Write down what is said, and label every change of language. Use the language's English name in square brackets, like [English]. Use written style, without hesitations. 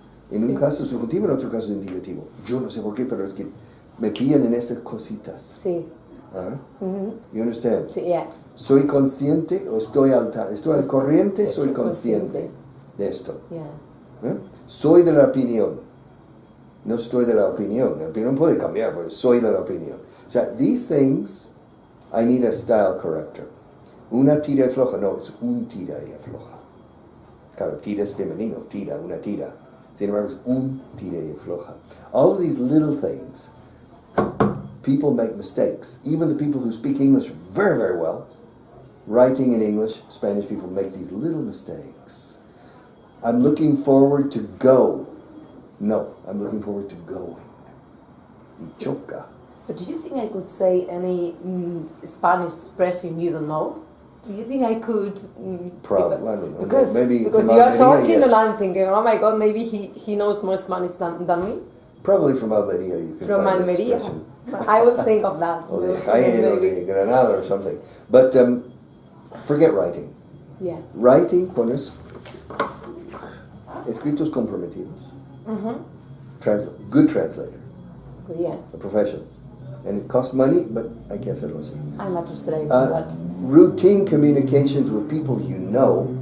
[Spanish] En un caso subjuntivo, en otro caso indicativo. Yo no sé por qué, pero es que me pillan en estas cositas. Sí. [English] You understand? [Spanish] Sí, [English] yeah. [Spanish] Soy consciente o estoy al corriente, soy consciente de esto. [English] Yeah. [Spanish] Soy de la opinión. No estoy de la opinión. La opinión puede cambiar, pero soy de la opinión. O sea, [English] these things, I need a style corrector. [Spanish] Una tira y floja. No, es un tira y afloja. Claro, tira es femenino. Una tira. Sin embargo, es un tira y afloja. [English] All of these little things, people make mistakes. Even the people who speak English very, very well, writing in English, Spanish people make these little mistakes. I'm looking forward to go. No, I'm looking forward to going. [Spanish] Y choca. [English] But do you think I could say any Spanish expression you don't know? Do you think I could? Probably, I don't know. Because you are talking and I'm thinking, oh my God, maybe he knows more Spanish than me. Probably from Almeria you can from find Almeria. Expression. I will think of that. Or de Jaén or de Granada or something. But forget writing. Yeah. Writing, [Spanish] cuando escritos comprometidos. [English] Good translator, Yeah. a professional. And it costs money, but [Spanish] hay que hacerlo así. [English] I'm a translator, but Routine communications with people you know,